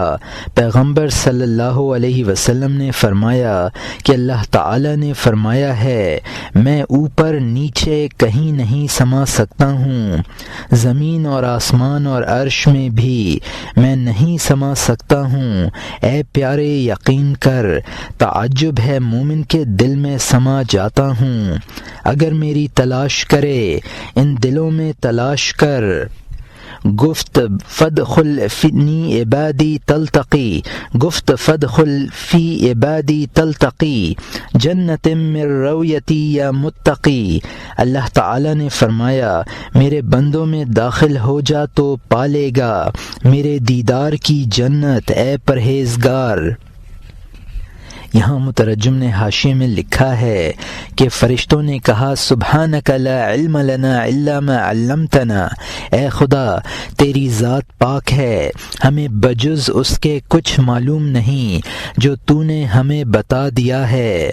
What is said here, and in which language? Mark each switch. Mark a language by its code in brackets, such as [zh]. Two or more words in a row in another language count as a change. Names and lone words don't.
[ur] پیغمبر صلی اللہ علیہ وسلم نے فرمایا کہ اللہ تعالی نے فرمایا ہے میں اوپر نیچے کہیں نہیں سما سکتا ہوں، زمین اور آسمان اور عرش میں بھی میں نہیں سما سکتا ہوں، اے پیارے یقین کر، تعجب ہے مومن کے دل میں سما جاتا ہوں، اگر میری تلاش کرے ان دلوں میں تلاش کر، [fa] گفت فادخل فی عبادی تلتقی، گفت فادخل فی عبادی تلتقی جنت من رویتی یا متقی، [ur] اللہ تعالی نے فرمایا میرے بندوں میں داخل ہو جا تو پالے گا میرے دیدار کی جنت اے پرہیزگار۔ یہاں مترجم نے حاشیے میں لکھا ہے کہ فرشتوں نے کہا [ar] سبحانک لا علم لنا الا ما علمتنا، [ur] اے خدا تیری ذات پاک ہے، ہمیں بجز اس کے کچھ معلوم نہیں جو تو نے ہمیں بتا دیا ہے۔